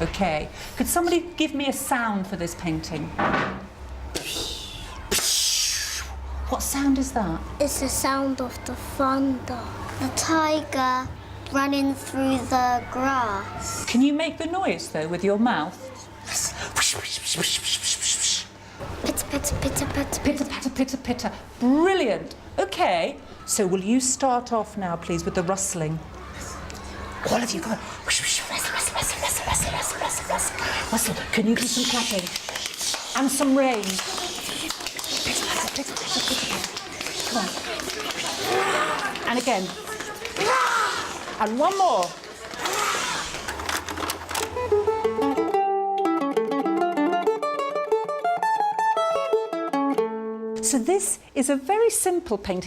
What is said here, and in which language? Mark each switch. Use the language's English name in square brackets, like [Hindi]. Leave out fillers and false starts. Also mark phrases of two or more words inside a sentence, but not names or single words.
[English] Could somebody give me a sound for this painting? What sound is that? It's the sound of the thunder. The tiger running through the grass. Can you make the noise, though, with your mouth? Pitter, pitter, pitter, pitter. Pitter, patter, pitter, pitter. Brilliant. OK, so will you start off now, please, with the rustling? All of you, go on. Rustle, rustle, rustle, rustle, rustle, rustle, rustle, rustle. Rustle. Can you do some clapping? And some rain. Pitter, patter, pitter, patter, pitter, patter. Come on. And again. And one more. So this is a very simple painting.